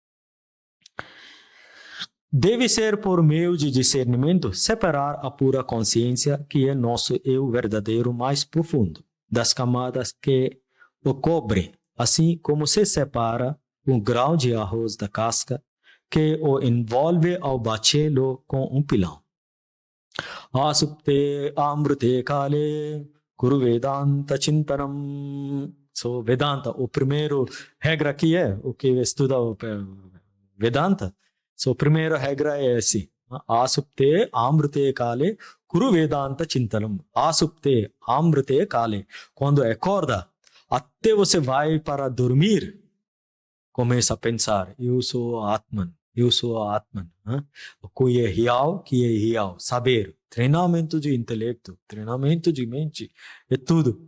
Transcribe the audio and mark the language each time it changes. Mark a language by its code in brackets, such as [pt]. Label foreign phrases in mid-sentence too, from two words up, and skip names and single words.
[pt] Deve ser por meio de discernimento separar a pura consciência, que é nosso eu verdadeiro mais profundo, das camadas que o cobrem, assim como se separa um grão de arroz da casca que o envolve ao batê-lo com um pilão. [sa] Asupte amrute kale kuru vedanta chintanam. [pt] So, Vedanta, o primeiro regra aqui é o que estuda o Vedanta. So, a primeira regra é assim: [sa] Asupte amrute kale kuru vedanta chintanam. Asupte amrute kale. [pt] Quando acorda, até você vai para dormir, começa a pensar: eu sou Atman. Eu sou Atman. O que é real, saber. Treinamento de intelecto, treinamento de mente, é tudo.